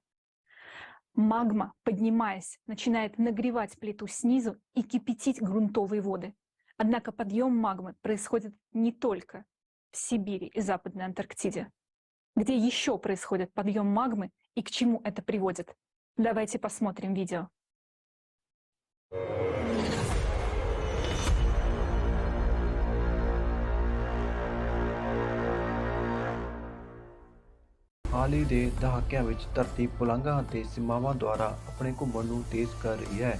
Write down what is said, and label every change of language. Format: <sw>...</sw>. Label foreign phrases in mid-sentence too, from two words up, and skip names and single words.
<ru>Магма, поднимаясь, начинает нагревать плиту снизу и кипятить грунтовые воды. Однако подъем магмы происходит не только в Сибири и Западной Антарктиде. Где еще происходит подъем магмы и к чему это приводит? Давайте посмотрим видео.</ru> <pa>ਹਾਲ ਹੀ ਦੇ ਦਹਾਕਿਆਂ ਵਿੱਚ ਧਰਤੀ ਪੁਲਾਂਘਾਂ ਅਤੇ ਸੀਮਾਵਾਂ ਦੁਆਰਾ ਆਪਣੇ ਘੁੰਮਣ ਨੂੰ ਤੇਜ਼ ਕਰ ਰਹੀ ਹੈ।</pa>